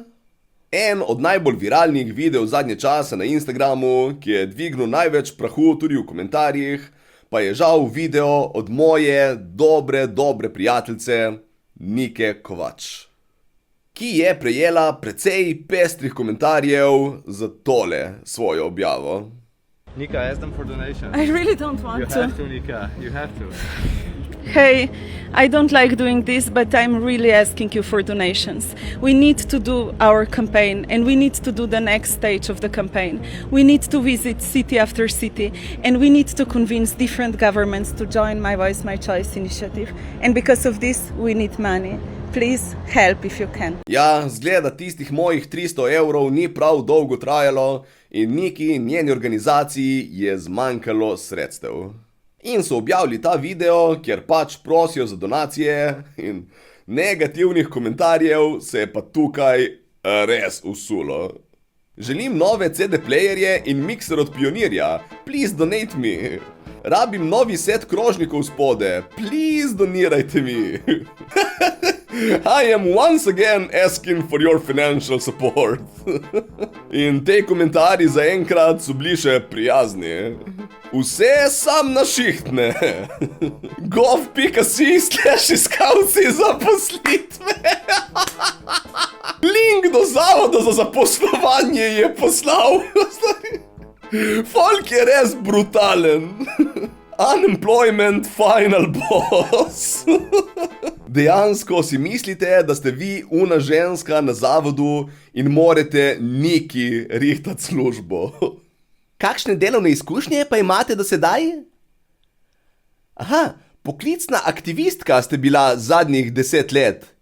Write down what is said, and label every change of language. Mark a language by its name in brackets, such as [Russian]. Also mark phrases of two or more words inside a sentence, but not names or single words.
[Slovenian] En od najbolj viralnih videov zadnje časa na Instagramu, ki je dvignil največ prahu tudi v komentarjih, pa je žal video od moje dobre prijateljice Nike Kovač, ki je prejela precej pestrih komentarjev za tole svojo objavo. [English] Nika, ask them for donation. I really don't want You have to, Nika. You have to. Hey, I don't like doing this, but I'm really asking you for donations. We need to do our campaign, and we need to do the next stage of the campaign. We need to visit city after city, and we need to convince different governments to join My Voice, My Choice initiative. And because of this, we need money. Please help if you can. [Slovenian] Ja, zgleda tistih mojih 300 evrov ni prav dolgo trajalo in Niki in njeni organizaciji je zmanjkalo sredstev. In so objavili ta video, kjer pač prosijo za donacije in negativnih komentarjev se je pa tukaj res usulo. Želim nove CD playerje in mikser od Pionirja. [English] Please donate me. [Slovenian] Rabim novi set krožnikov spode. Please donirajte mi. [English] I am once again asking for your financial support. [Slovenian] In te komentarji zaenkrat so bili še prijazni. Vse sam na šihtne. gov.si/iskalci zaposlitve. Link do zavoda za zaposlovanje je poslal. Folk je res brutalen. [English] Unemployment final boss. [Slovenian] Dejansko si mislite, da ste vi una ženska na zavodu in morate Niki rihtati službo. Kakšne delovne izkušnje pa imate do sedaj? Aha, poklicna aktivistka ste bila zadnjih 10 let.